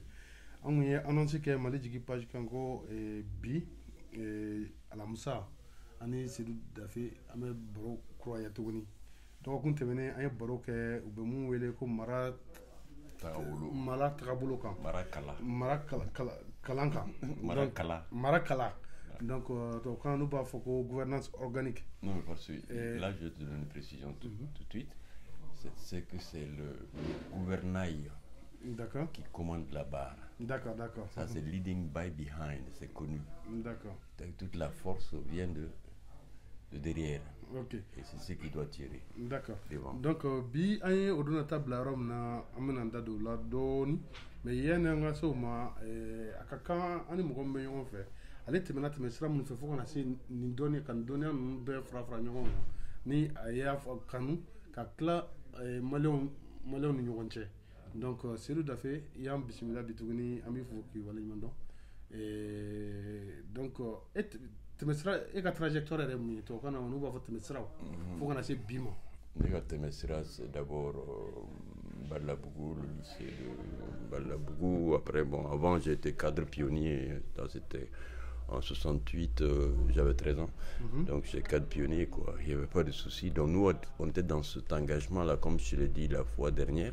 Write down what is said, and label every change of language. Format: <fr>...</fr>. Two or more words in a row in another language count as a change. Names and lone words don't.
<bm>An kun ye annonce kɛ Mali jigi page kan ko bi alamisa ani Seydou Dafe an bɛ baro kuraya tuguni. Dɔgɔkun tɛmɛnen an ye baro kɛ u bɛ mun wele ko mara tagabolo kan, mara kalan kan, mara kala donc tubabukan n'u b'a fɔ ko</bm> <fr>gouvernance organique. Non, parce que là je vais te donner une précision tout de suite, c'est que c'est le gouvernail qui commande la barre. D'accord. Ça c'est</fr> <en>leading by behind,</en> <fr>c'est connu. D'accord. Toute la force vient de derrière. Ok. Et c'est ce qui doit tirer. D'accord. Devant.</fr> <bm>Donc bi an ye o donna tabla yɔrɔ min na an bɛna an da don o la dɔɔni mais yanni an ka se o ma a ka kan an ni mɔgɔ min bɛ ɲɔgɔn fɛ ale tɛmɛ sira minnu fɛ fo kana se nin dɔnni ka nin dɔnniya ninnu bɛɛ fara ɲɔgɔn kan ni a y'a fɔ kanu ka tila maliyɛnw ni ɲɔgɔn cɛ. Donc Seydou Dafe i y'an bisimila bi tuguni an b'i fo k'i waleɲuman dɔn donc tɛmɛsira e ka trajectoire yɛrɛ mun ye tubabukan na n'u b'a fɔ tɛmɛsiraw fo kana se bi ma. Ne ka tɛmɛsira</bm> <fr>c'est d'abord Balabougou, le lycée de Balabougou. Après avant j'étais cadre pionnier, c'était en 68, j'avais 13 ans. Donc j'étais cadre pionnier quoi, il n'y avait pas de souci. Donc nous on était dans cet engagement là comme je l'ai dit la fois dernière.</fr>